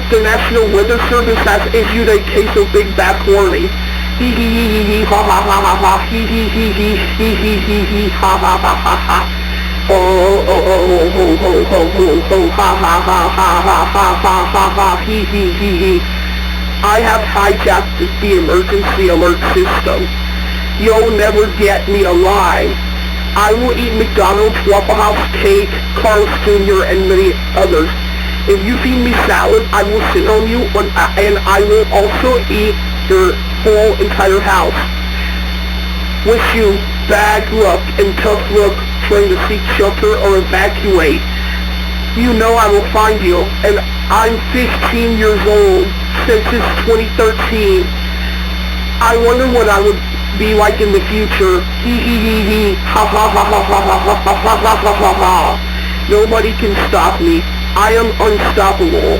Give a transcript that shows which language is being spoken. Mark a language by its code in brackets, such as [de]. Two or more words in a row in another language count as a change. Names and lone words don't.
[en] The National Weather Service has issued a CaseOh Big Back Warning. Hee hee hee hee hee ha ha ha ha ha hee hee hee hee hee hee hee hee ha ha ha ha ha. Oh oh oh oh ho ho ho ho ho ha ha ha ha ha ha ha ha ha hee hee hee hee. I have hijacked the emergency alert system. You'll never get me alive. I will eat McDonald's, Waffle House cake, Carl's Jr., and many others. If you feed me salad, I will sit on you, and I will also eat your whole entire house. Wish you bad luck and tough luck trying to seek shelter or evacuate. You know I will find you, and I'm 15 years old since it's 2013. I wonder what I would be like in the future. Hee hee hee hee, ha ha ha ha ha ha ha ha ha ha ha ha. Nobody can stop me. I am unstoppable.